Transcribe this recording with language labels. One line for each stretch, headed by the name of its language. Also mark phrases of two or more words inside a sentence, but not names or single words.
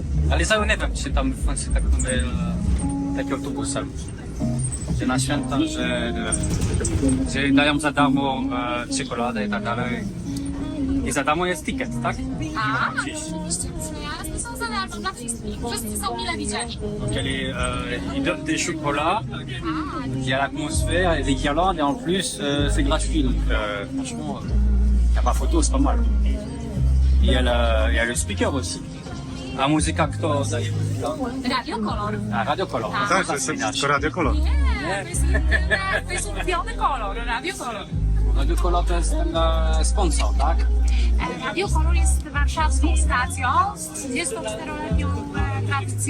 Polish: Ale serio nie wiem, czy tam w Francji tak mamy takie autobusem. Że na święta, że dają za darmo czekoladę i tak dalej. I za darmo jest ticket, tak? A, oczywiście, jasne, są za darmo dla wszystkich. Wszyscy są mile widziani.
French: Donc ils donnent des chocolats, il y a l'atmosphère, il y a des guirlandes et en plus c'est gratuit. Donc franchement, il n'y a pas photo, c'est pas mal. Il y a le speaker aussi.
Polish: A muzyka kto daje? Radio Kolor. A Radio Kolor. Tak, to jest wszystko Radio Kolor. Nie, to jest ulubiony kolor, Radio Kolor. Radio Kolor to jest ten sponsor, tak? Radio Kolor jest warszawską stacją z 34-letnią akcją.